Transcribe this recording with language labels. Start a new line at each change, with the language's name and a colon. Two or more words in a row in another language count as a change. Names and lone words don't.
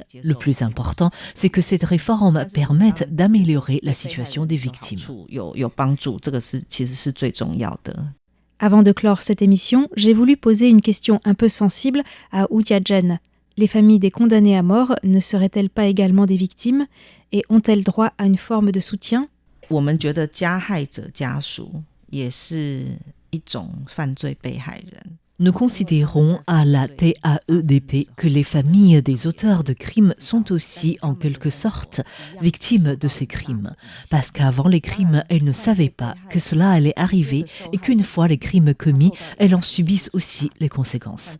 French: Le plus important, c'est que cette réforme permette d'améliorer la situation des victimes. Avant de clore cette émission, j'ai voulu poser une question un peu sensible à Woo-Dia-Jun. Les familles des condamnés à mort ne seraient-elles pas également des victimes et ont-elles droit à une forme de soutien ?
Chinese: 我们觉得加害者家属也是一种犯罪被害人。
French: Nous considérons à la TAEDP que les familles des auteurs de crimes sont aussi, en quelque sorte, victimes de ces crimes. Parce qu'avant les crimes, elles ne savaient pas que cela allait arriver et qu'une fois les crimes commis, elles en subissent aussi les conséquences.